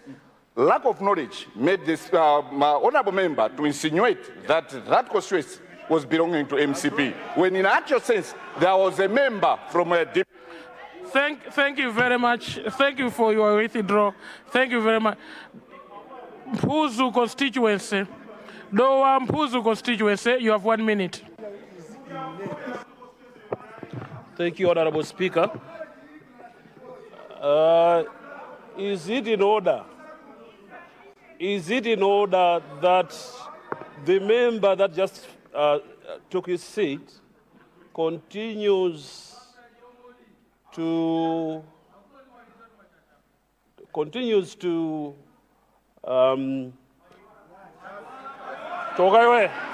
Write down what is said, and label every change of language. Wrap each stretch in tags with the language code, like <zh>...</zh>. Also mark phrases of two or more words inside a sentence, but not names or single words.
<en>Lack of knowledge made this honourable member to insinuate that that constituency was belonging to MCP, when in actual sense there was a member from a different. Thank you very much. Thank you for your withdrawal. Thank you very much. Mpuzu constituency. Dowa Mpuzu constituency, you have 1 minute. Thank you, Honorable Speaker. Is it in order that the member that just took his seat continues to</en> <ny>toka iwe.</ny>